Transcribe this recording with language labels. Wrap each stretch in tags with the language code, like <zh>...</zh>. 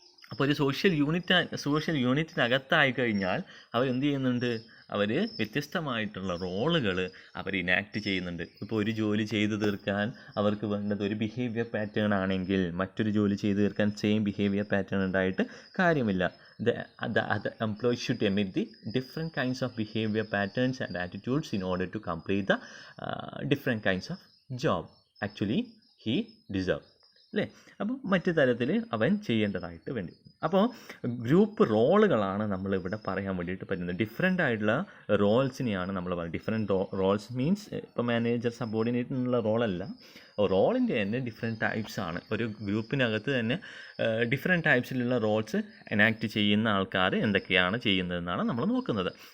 <ml>അപ്പോൾ ഒരു സോഷ്യൽ യൂണിറ്റിനകത്തായി കഴിഞ്ഞാൽ അവരെന്ത് ചെയ്യുന്നുണ്ട്, അവർ വ്യത്യസ്തമായിട്ടുള്ള റോളുകൾ അവർ ഇനാക്ട് ചെയ്യുന്നുണ്ട്. ഇപ്പോൾ ഒരു ജോലി ചെയ്തു തീർക്കാൻ അവർക്ക് വേണ്ടത് ഒരു ബിഹേവിയർ പാറ്റേൺ ആണെങ്കിൽ മറ്റൊരു ജോലി ചെയ്തു തീർക്കാൻ സെയിം ബിഹേവിയർ പാറ്റേൺ ഉണ്ടായിട്ട് കാര്യമില്ല.</ml> <en>the employee should emit the different kinds of behavior patterns and attitudes in order to complete the different kinds of job actually he deserves</en> <ml>അല്ലേ. അപ്പം മറ്റു തരത്തിൽ അവൻ ചെയ്യേണ്ടതായിട്ട് വേണ്ടി. അപ്പോൾ ഗ്രൂപ്പ് റോളുകളാണ് നമ്മളിവിടെ പറയാൻ വേണ്ടിയിട്ട് പറ്റുന്നത്. ഡിഫറെൻ്റ് ആയിട്ടുള്ള റോൾസിനെയാണ് നമ്മൾ പറയുന്നത്. ഡിഫറെൻറ്റ് റോൾസ് മീൻസ് ഇപ്പോൾ മാനേജർ സബോർഡിനേറ്റ് എന്നുള്ള റോളല്ല, റോളിൻ്റെ തന്നെ ഡിഫറെൻറ്റ് ടൈപ്സ് ആണ്. ഒരു ഗ്രൂപ്പിനകത്ത് തന്നെ ഡിഫറെൻറ്റ് ടൈപ്സിലുള്ള റോൾസ് എനാക്ട് ചെയ്യുന്ന ആൾക്കാർ എന്തൊക്കെയാണ് ചെയ്യുന്നതെന്നാണ് നമ്മൾ നോക്കുന്നത്.</ml>